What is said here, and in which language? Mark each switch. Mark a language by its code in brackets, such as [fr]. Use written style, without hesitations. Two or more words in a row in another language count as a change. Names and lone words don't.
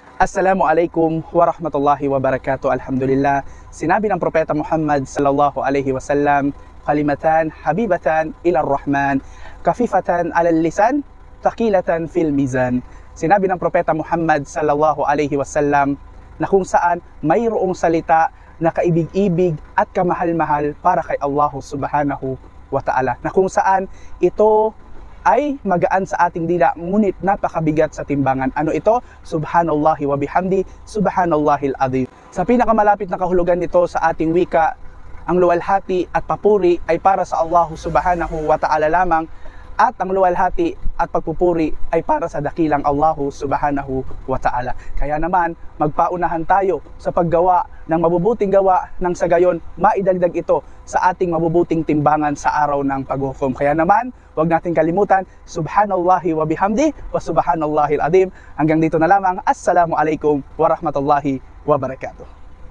[ar] السلام عليكم ورحمة الله وبركاته. [tl] Alhamdulillah, sinabi ng Propeta Muhammad [ar] صلى الله عليه وسلم, كلمتان حبيبتان إلى الرحمن خفيفتان على اللسان ثقيلتان في الميزان. [tl] Sinabi ng Propeta Muhammad [ar] صلى الله عليه وسلم [tl] na kung saan mayroong salita na kaibig-ibig at kamahal-mahal para kay Allah [ar] سبحانه وتعالى, [tl] na kung saan ito ay magaan sa ating dila, ngunit napakabigat sa timbangan. Ano ito? [ar] سبحان الله وبحمده سبحان الله العظيم. [tl] Sa pinakamalapit na kahulugan nito sa ating wika, ang luwalhati at papuri ay para sa Allah [ar] سبحانه وتعالى [tl] lamang, at ang luwalhati at pagpupuri ay para sa dakilang Allah [ar] سبحانه وتعالى. [tl] Kaya naman, magpaunahan tayo sa paggawa ng mabubuting gawa, nang sa gayon maidagdag ito sa ating mabubuting timbangan sa araw ng paghukom. Kaya naman, huwag natin kalimutan, [ar] سبحان الله وبحمده وسبحان الله العظيم. [tl] Hanggang dito na lamang. [ar] السلام عليكم ورحمة الله وبركاته.